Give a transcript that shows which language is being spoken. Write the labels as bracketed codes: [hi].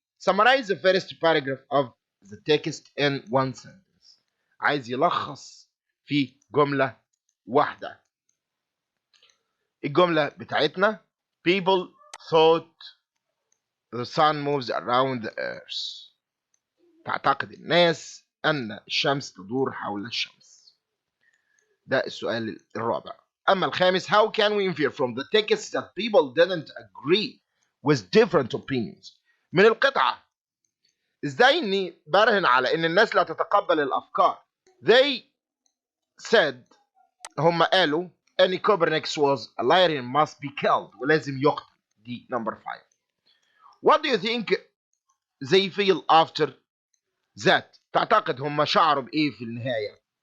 [en] Summarize the first paragraph of the text in one sentence. [ar] عايز يلخص في جملة واحدة. الجملة بتاعتنا [en] people thought the sun moves around the earth. [ar] تعتقد الناس أن الشمس تدور حول الشمس. ده السؤال الرابع. أما الخامس, [en] how can we infer from the text that people didn't agree with different opinions. [ar] من القطعة ازاي اني برهن على ان الناس لا تتقبل الافكار. [en] They said, [ar] هم قالوا ان [en] Copernicus was a liar and must be killed [ar] ولازم يقتل. [en] دي number 5. What do you think they feel after that. [ar] تعتقد هم شعروا بايه في النهاية.